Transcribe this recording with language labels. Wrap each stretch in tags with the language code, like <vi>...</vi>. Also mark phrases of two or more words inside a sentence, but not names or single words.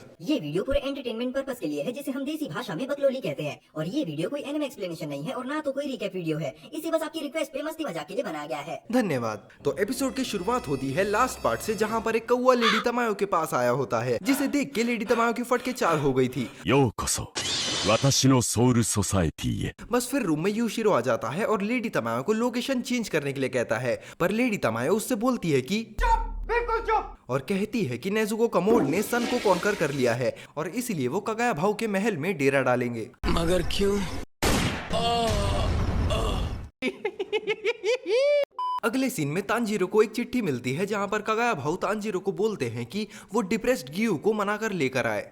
<hi>ये वीडियो पूरे</hi> <en>entertainment purpose</en> <hi>के लिए है, जिसे हम देसी भाषा में बकलोली कहते हैं। और ये वीडियो कोई</hi> <en>anime explanation</en> <hi>नहीं है और ना तो कोई</hi> <en>recap video</en> <hi>है। इसे बस आपकी रिक्वेस्ट पे मस्ती मजाक के लिए बनाया गया है। धन्यवाद। तो एपिसोड की शुरुआत होती है</hi> <en>last part</en> <hi>से, जहाँ पर एक कौवा लेडी तमायो के पास आया होता है, जिसे देख के लेडी तमायो की फटके चार हो गई थी।</hi> <ja>ようこそ私のソウルソサエティへ</ja> <hi>बस फिर रूम में यूशिरो आ जाता है और लेडी तमायो को</hi> <en>location change</en> <hi>करने के लिए कहता है, पर लेडी तमायो उससे बोलती है कि बिल्कुल चुप, और कहती है कि नेजुको कमोड ने सन को कॉन्कर कर लिया है और इसलिए वो कगाया भाऊ के महल में डेरा डालेंगे। मगर क्यों? अगले सीन में तांजीरो को एक चिट्ठी मिलती है, जहां पर कगाया भाऊ तांजीरो को बोलते हैं कि वो डिप्रेस्ड गियू को मनाकर लेकर आए।</hi>